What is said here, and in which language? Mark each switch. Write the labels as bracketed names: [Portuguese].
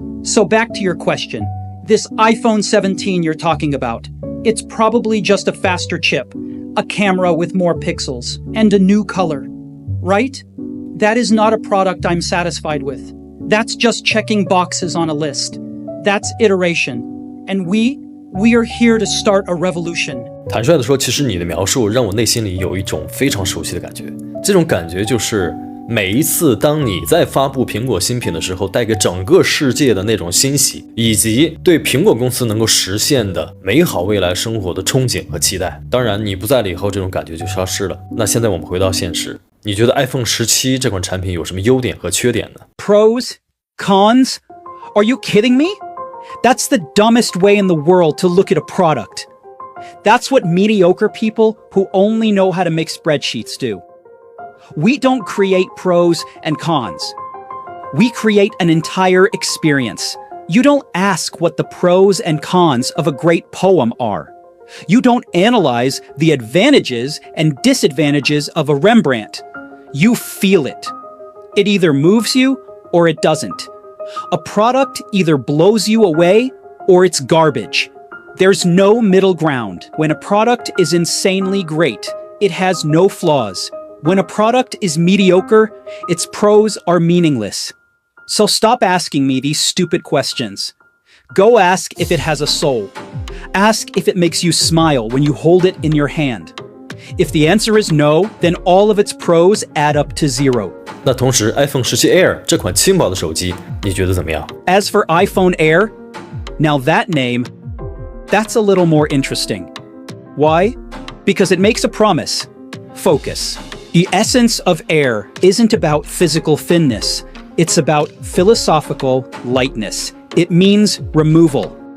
[English] So back to your question. This iPhone 17 you're talking about, it's probably just a faster chip, a camera with more pixels, and a new color. Right? That is not a product I'm satisfied with. That's just checking boxes on a list. That's iteration. And we are here to start a revolution. [Chinese] 坦率地说，其实你的描述让我内心里有一种非常熟悉的感觉。这种感觉就是每一次当你在发布苹果新品的时候，带给整个世界的那种欣喜，以及对苹果公司能够实现的美好未来生活的憧憬和期待。当然，你不在了以后，这种感觉就消失了。那现在我们回到现实，你觉得 iPhone 17这款产品有什么优点和缺点呢？ [English] Pros? Cons? Are you kidding me? That's the dumbest way in the world to look at a product. That's what mediocre people who only know how to make spreadsheets do. We don't create pros and cons. We create an entire experience. You don't ask what the pros and cons of a great poem are. You don't analyze the advantages and disadvantages of a Rembrandt. You feel it. It either moves you or it doesn't. A product either blows you away or it's garbage. There's no middle ground. When a product is insanely great, it has no flaws. When a product is mediocre, its pros are meaningless. So stop asking me these stupid questions. Go ask if it has a soul. Ask if it makes you smile when you hold it in your hand. If the answer is no, then all of its pros add up to zero. [Chinese] 那同时 iPhone 17 Air 这款轻薄的手机，你觉得怎么样？ [English] As for iPhone Air, now that name, that's a little more interesting. Why? Because it makes a promise. Focus. The essence of Air isn't about physical thinness. It's about philosophical lightness. It means removal.